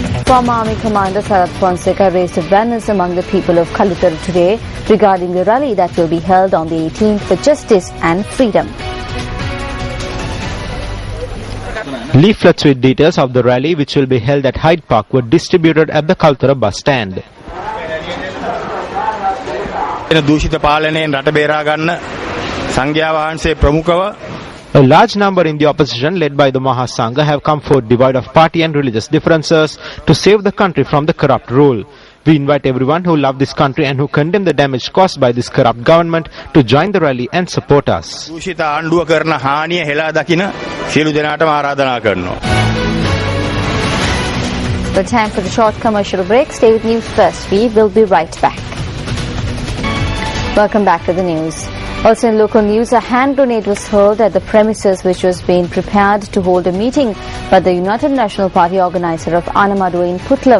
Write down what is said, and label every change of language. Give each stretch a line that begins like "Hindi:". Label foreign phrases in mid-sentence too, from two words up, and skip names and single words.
English: Former Army Commander Sarath Fonseca raised awareness among the people of Kalutara today regarding the rally that will be held on the 18th for justice and freedom. Leaflets with details of the rally, which will be held at Hyde Park, were distributed at the Kalutara bus stand.
Sinhala: දූෂිත පාලනයෙන් රට බේරා ගන්න සංඝයා වහන්සේ ප්‍රමුඛව
English: A large number in the opposition, led by the Mahasangha, have come forward devoid of party and religious differences to save the country from the corrupt rule. We invite everyone who love this country and who condemn the damage caused by this corrupt government to join the rally and support us.
Sinhala: දූෂිත ආණ්ඩුව කරන හානිය හෙලා දකින සියලු දෙනාටම ආරාධනා කරනවා.
English: The time for the short commercial break. Stay with News First. We will be right back. Welcome back to the news. Also in local news, a hand grenade was hurled at the premises which was being prepared to hold a meeting by the United National Party organizer of Anamadu in Putlam.